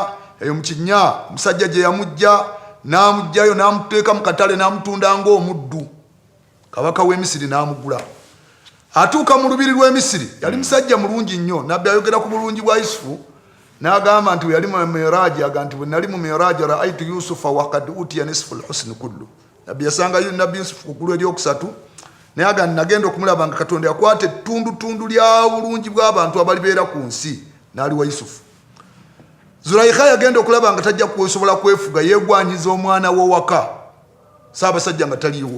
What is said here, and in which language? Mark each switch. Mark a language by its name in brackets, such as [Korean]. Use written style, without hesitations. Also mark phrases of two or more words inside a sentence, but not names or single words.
[Ganda] Eyo mu kinnya omusajja gye yamujja n'amugjayo n'amuteeka mu katale n'amutunda ng'omuddu. Kabaka w'Emisiri n'amugula. Atuuka mu lubiri lw'Emisiri yali musajja mulungi nnyo. Nabbi ayogera ku bulungi bwa Yusufu n'agamba nti yali mu Mi'raji, agamba nti bwe nali mu Mi'raji [Arabic] رأيت يوسف وقد أوتي نصف الحسن كله. [Ganda] Nabbi yasanga Nabbi Yusufu ku ggulu eryokusatu naye agamba nagenda okumulaba nga Katonda yakwata ettundu lya bulungi bw'abantu abalibeera ku nsi n'ali wa Yusufu. Zulaikha yagenda okulaba nga tajja kusobola kwefuga yeegwanyiza omwana we waka Ssaabasajja nga taliiwo.